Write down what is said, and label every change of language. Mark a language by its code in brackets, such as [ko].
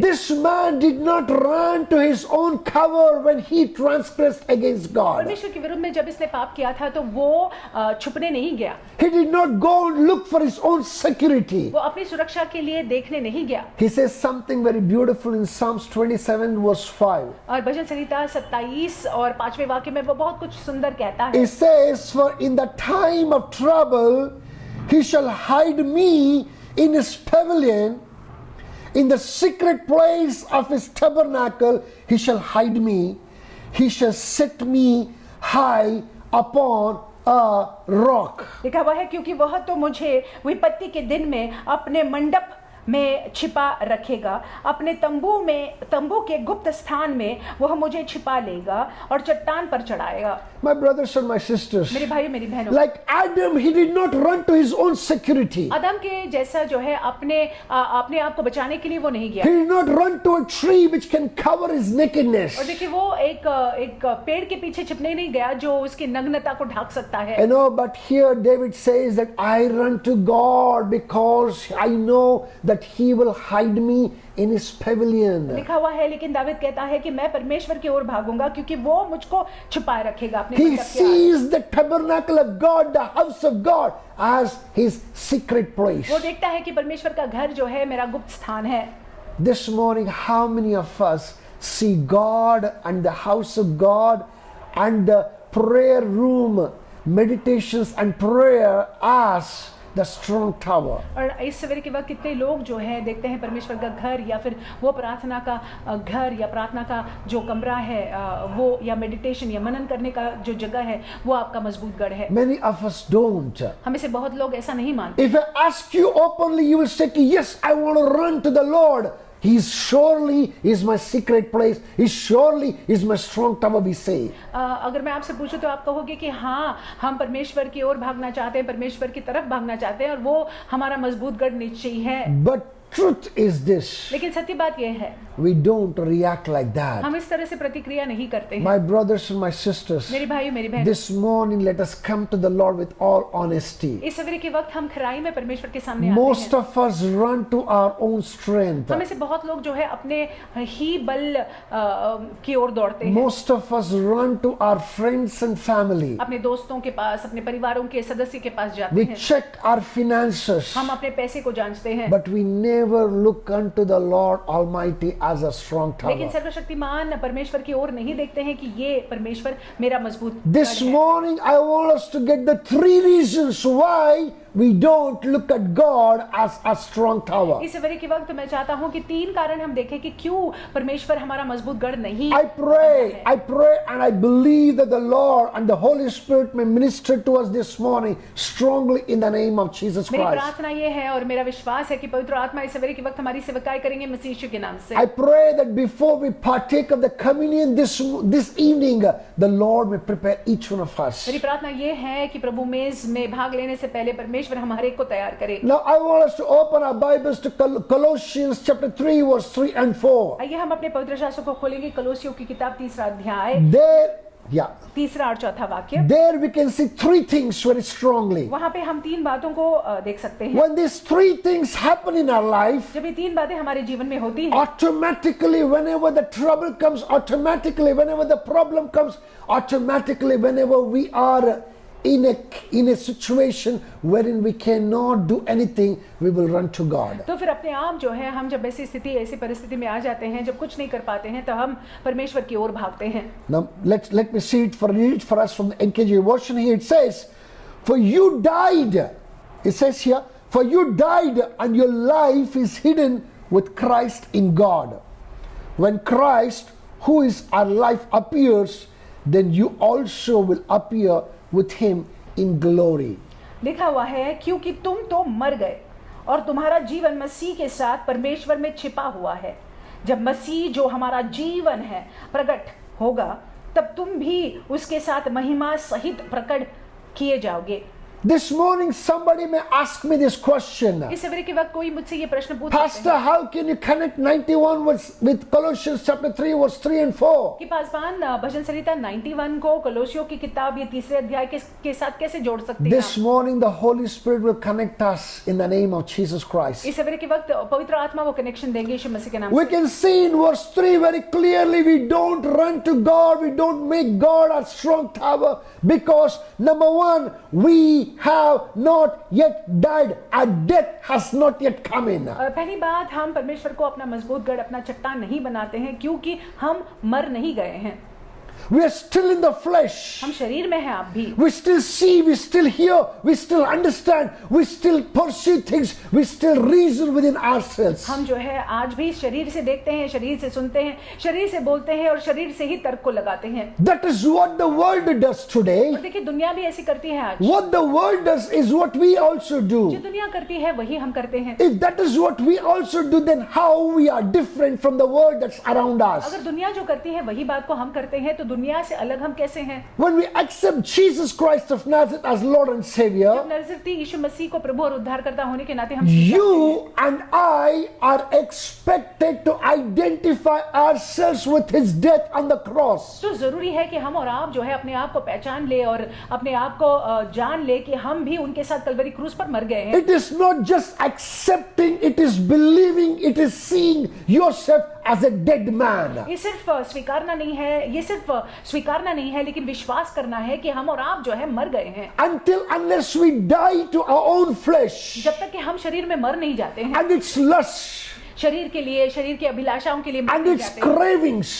[en] This man did not run to his own cover when he transgressed against God. [hi] परमेश्वर के विरुद्ध में जब इसने पाप किया था तो वो छुपने नहीं गया। [en] He did not go and look for his own security. [hi] वो अपनी सुरक्षा के लिए देखने नहीं गया। [en] He says something very beautiful in Psalms 27 verse 5. [hi] और भजन संहिता 27 और 5वें वाक्य में वो बहुत कुछ सुंदर कहता है। [en] It says, for in the time of trouble he shall hide me in his pavilion, in the secret place of his tabernacle he shall hide me, he shall set me high upon a rock. [hi] लिखा हुआ है क्योंकि वह तो मुझे विपत्ति के दिन में अपने मंडप में छिपा रखेगा, अपने तंबू के गुप्त स्थान में वह मुझे छिपा लेगा और चट्टान पर चढ़ाएगा। [en] My brothers and my sisters, [hi] मेरे भाई मेरी बहनों, [en] like Adam, he did not run to his own security. [hi] आदम के जैसा जो है अपने आप को बचाने के लिए वो नहीं गया। [en] He did not run to a tree which can cover his nakedness. [hi] और देखिए वो एक पेड़ के पीछे छिपने नहीं गया जो उसकी नग्नता को ढक सकता है। [en] You know, but here David says that I run to God because I know that he will hide me in his pavilion. [hi] लिखा हुआ है लेकिन दाऊद कहता है कि मैं परमेश्वर की ओर भागूंगा क्योंकि वो मुझको छुपाए रखेगा अपने [en] He [hi] मंडप के आगे। [en] sees the tabernacle of God, the house of God, as his secret place. [hi] वो देखता है कि परमेश्वर का घर जो है मेरा गुप्त स्थान है। [en] This morning, how many of us see God and the house of God and the prayer room, meditations and prayer as the strong tower? [hi] और इस सवेरे के वक्त कितने लोग जो है देखते हैं परमेश्वर का घर या फिर वो प्रार्थना का घर या प्रार्थना का जो कमरा है वो या मेडिटेशन या मनन करने का जो जगह है वो आपका मजबूत गढ़ है। [en] Many of us don't. [hi] हमें से बहुत लोग ऐसा नहीं मानते। [en] If I ask you openly, you will say, yes, I want to run to the Lord. He surely is my secret place. He surely is my strong tower, we say. [hi] अगर मैं आपसे पूछूं तो आप कहोगे कि हाँ हम परमेश्वर की ओर भागना चाहते हैं, परमेश्वर की तरफ भागना चाहते हैं और वो हमारा मजबूत गढ़ निश्चय है। [en] But truth is this, [hi] लेकिन सत्य बात यह है [en] we don't react like that. [hi] हम इस तरह से प्रतिक्रिया नहीं करते हैं। [en] My brothers and my sisters, [hi] मेरे भाई मेरी बहन, [en] this morning let us come to the Lord with all honesty. [hi] इस सवेरे के वक्त हम खराई में परमेश्वर के सामने आते [en] Most [hi] हैं। [en] of us run to our own strength. [hi] हमें से बहुत लोग जो है अपने ही बल की ओर दौड़ते हैं। [en] Most of us run to our friends and family. [hi] अपने दोस्तों के पास, अपने परिवारों के सदस्य के पास जाते [en] We [hi] हैं। [en] check our finances. [hi] हम अपने पैसे को जांचते हैं। [en] But we never look unto the Lord Almighty as a strong [hi] लेकिन [en] tower. [hi] सर्वशक्तिमान परमेश्वर की ओर नहीं देखते हैं कि ये परमेश्वर मेरा मजबूत [en] This [hi] गढ़ है। [en] morning I want us to get the 3 reasons why we don't look at God as a strong tower. [hi] इस सवेरे के वक्त मैं चाहता हूं कि 3 कारण हम देखें कि क्यों परमेश्वर हमारा मजबूत गढ़ नहीं [en] I pray and I believe that the Lord and the Holy Spirit may minister to us this morning strongly in the name of Jesus [hi] मेरी [en] Christ. [hi] प्रार्थना ये है और मेरा विश्वास है कि पवित्र आत्मा इस सवेरे के वक्त हमारी सेवकाई करेंगे मसीह यीशु के नाम से। [en] I pray that before we partake of the communion this evening, the Lord may prepare each one of us. [hi] मेरी प्रार्थना ये है कि प्रभु मेज में भाग लेने से पहले परमेश्वर परमेश्वर हमारे को तैयार करे। [en] Now I want us to open our Bibles to Colossians chapter 3 verse 3 and 4. [hi] आइए हम अपने पवित्र शास्त्र को खोलेंगे, कलोसियों की किताब 3रा अध्याय, [en] There [hi] 3रा और 4था वाक्य। [en] there we can see three things very strongly. [hi] वहां पे हम 3 बातों को देख सकते हैं। [en] When these three things happen in our life, [hi] जब ये 3 बातें हमारे जीवन में होती हैं, [en] automatically whenever the trouble comes, automatically whenever the problem comes, automatically whenever we are in a situation wherein we cannot do anything, we will run to God. [hi] तो फिर अपने आप जो है हम जब ऐसी परिस्थिति में आ जाते हैं, जब कुछ नहीं कर पाते हैं, तो हम परमेश्वर की ओर भागते हैं। [en] Now let me read it for us from the NKJ version. Here it says, for you died, it says here, for you died and your life is hidden with Christ in God. When Christ, who is our life, appears, then you also will appear with him in glory. [hi] लिखा हुआ है, क्योंकि तुम तो मर गए और तुम्हारा जीवन मसीह के साथ परमेश्वर में छिपा हुआ है। जब मसीह जो हमारा जीवन है प्रकट होगा, तब तुम भी उसके साथ महिमा सहित प्रकट किए जाओगे। [en] This morning somebody may ask me this question. [hi] इस सवेरे के वक्त कोई मुझसे ये प्रश्न पूछ सकते [en] Pastor, [hi] हैं [en] how can you connect 91 with Colossians chapter 3 verse 3 and 4? [hi] कि पासवान भजन संहिता 91 को कलोसियों की किताब ये 3रे अध्याय के साथ कैसे जोड़ सकते हैं? [en] This morning the Holy Spirit will connect us in the name of Jesus Christ. [hi] इस सवेरे के वक्त पवित्र आत्मा वो कनेक्शन देंगे यीशु मसीह के नाम [en] We [hi] से। [en] can see in verse 3 very clearly, we don't run to God, we don't make God a strong tower, because number one, we have not yet died, our death has not yet come in. [hi] पहली बात, हम परमेश्वर को अपना मजबूत गढ़, अपना चट्टान नहीं बनाते हैं, क्योंकि हम मर नहीं गए हैं। [en] We are still in the flesh. [hi] हम शरीर में हैं आप भी। [en] We still see, we still hear, we still understand, we still pursue things, we still reason within ourselves. [hi] हम जो है आज भी शरीर से देखते हैं, शरीर से सुनते हैं, शरीर से बोलते हैं और शरीर से ही तर्क को लगाते हैं। [en] That is what the world does today. [hi] और देखिए दुनिया भी ऐसी करती है आज। [en] What the world does is what we also [hi] जो [en] do. [hi] दुनिया करती है वही हम करते हैं। [en] If that is what we also do, then how we are different from the world that's around us? [hi] अगर दुनिया जो करती है वही बात को हम करते हैं, तो दुनिया से अलग हम कैसे हैं? [en] When we accept Jesus Christ of Nazareth as Lord and Savior, [hi] जब नजरती यीशु मसीह को प्रभु और उद्धारकर्ता होने के नाते हम स्वीकार करते [en] you and I are expected to identify ourselves with His death on the cross. [hi] हैं, तो जरूरी है कि हम और आप जो है अपने आप को पहचान ले और अपने आप को जान ले कि हम भी उनके साथ कलवरी क्रूस पर मर गए हैं। [en] It is not just accepting, it is believing, it is seeing yourself as a dead man. [hi] ये सिर्फ स्वीकारना नहीं है, लेकिन विश्वास करना है कि हम और आप जो है मर गए हैं। [en] Until unless we die to our own flesh [hi] जब तक कि हम शरीर में मर नहीं जाते हैं, [en] and its lusts [hi] शरीर के लिए, शरीर की अभिलाषाओं के लिए मर [en] and [hi] नहीं [en] its [hi] जाते हैं, [en] cravings,